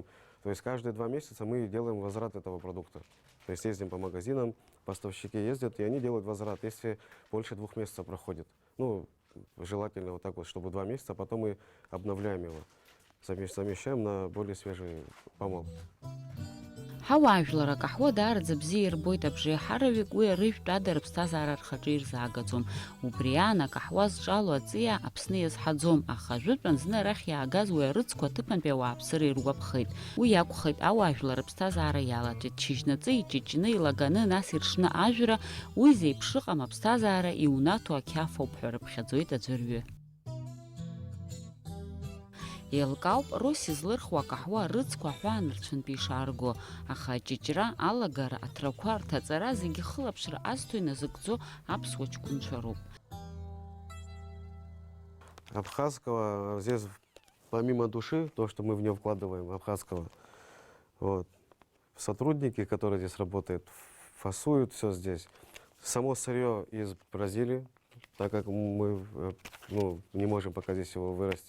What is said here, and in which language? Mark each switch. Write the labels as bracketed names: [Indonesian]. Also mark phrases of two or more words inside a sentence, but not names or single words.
[Russian] То есть каждые 2 месяца мы делаем возврат этого продукта. То есть ездим по магазинам, поставщики ездят, и они делают возврат, если больше 2 месяцев проходит. Желательно вот так вот, чтобы 2 месяца, а потом мы обновляем его. Замещаем на более свежий помол. [Abkhazian] Ҳауаажәлар акаҳуа даараӡа бзиа ирбоит абжеиҳараҩык уи арыжәтәада рыԥсҭазаара рхаҿы ирзаагаӡом. Убри аан акаҳуа зҿало аҵиаа Аԥсны иазҳаӡом, аха ажәытәан зны арахь иаагаз уи арыцқәа аҭыԥантәи ауааԥсыра иргәаԥхеит. Уи акәхеит ауаажәлар рыԥсҭазаара иалаҵәеит, ҽыжьнаҵы иҷыҷны илаганы, нас иршны ажәра, уи зеиԥш ыҟам аԥсҭазаара иунаҭо ақьаф ауп ҳәа рыԥхьаӡоит аӡәырҩы. Еилкаауп Рос излырхуа акаҳуа арыцқәа аҳәаанырцәынтәи ишаарго, аха аҷыҷра, алагара, аҭрақәа, рҭаҵара зегьы хылаԥшра азҭо иназыгӡо аԥсуа ҷкәынцәа роуп. [Russian] Абхазского здесь, помимо души, то, что мы в нее вкладываем, абхазского, вот, сотрудники, которые здесь работают, фасуют все здесь. Само сырье из Бразилии, так как мы не можем пока здесь его вырасти.